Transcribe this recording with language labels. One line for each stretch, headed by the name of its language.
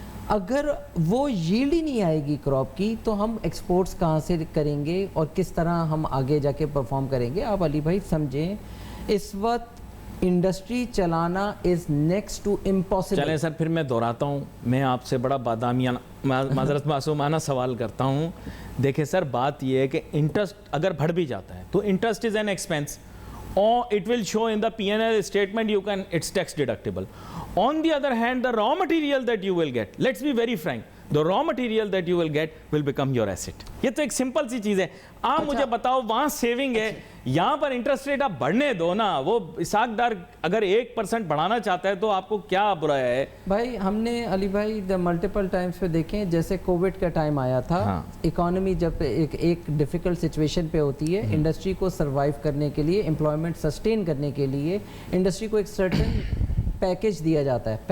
Urdu: اگر وہ ییلڈ ہی نہیں آئے گی کراپ کی تو ہم ایکسپورٹس کہاں سے کریں گے اور کس طرح ہم آگے جا کے پرفارم کریں گے؟ آپ علی بھائی سمجھیں اس وقت انڈسٹری چلانا
English: Is next to impossible.
Urdu: چلیں سر پھر میں دہراتا ہوں, میں آپ سے بڑا بادامیانہ معذرت معصومانہ سوال کرتا ہوں. دیکھیں سر بات یہ ہے کہ انٹرسٹ اگر بڑھ بھی جاتا ہے تو
English: Interest is an expense, or it will show in the P&L statement it's tax deductible. On the other hand, the raw material that you will get, let's be very frank, the raw material that you will get will become your asset.
Urdu: یہ تو ایک simple سی چیز ہے. آپ مجھے بتاؤ وہاں saving ہے, یہاں پر انٹرسٹ ریٹ آپ بڑھنے دو نا. وہ اسحاق ڈار اگر 1% بڑھانا چاہتا ہے تو آپ کو کیا برا ہے بھائی؟ ہم نے علی بھائی ملٹیپل ٹائمز پہ دیکھیں, جیسے کووڈ کا ٹائم آیا تھا, اکانومی جب ایک ڈیفیکلٹ سچویشن پہ ہوتی ہے, انڈسٹری کو سروائیو کرنے کے لیے, امپلائمنٹ سسٹین کرنے کے لیے انڈسٹری کو ایک سرٹن پیکیج دیا جاتا ہے.